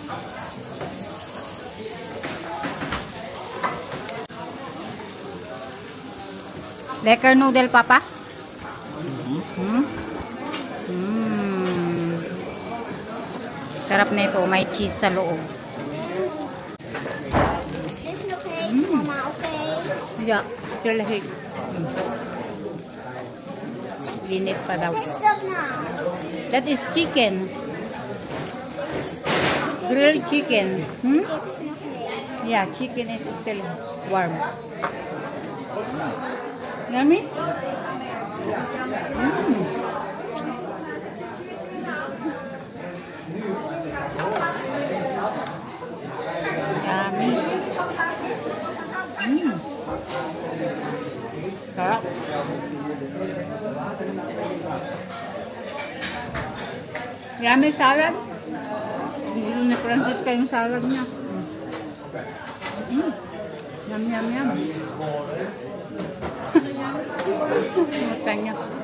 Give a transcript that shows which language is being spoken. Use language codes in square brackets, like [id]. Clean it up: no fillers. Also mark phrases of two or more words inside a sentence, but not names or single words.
[nl] Lekker noodle, Papa? [tl] Sarap na ito. May cheese sa loob. [nl] Dit is nog heet, mama, oké? Ja, heel heet. [tl] Linit pa daw. [nl] Wat is dat nou? [en] That is chicken. Grilled chicken. [nl] Dit is nog heet. [en] Yeah, chicken is still warm. Yummy? Yummy. [tl] Sarap. [en] Yummy salad. [tl] Gusto ni Francisca yung salad niya. Yum, yum, yum. Mata niya.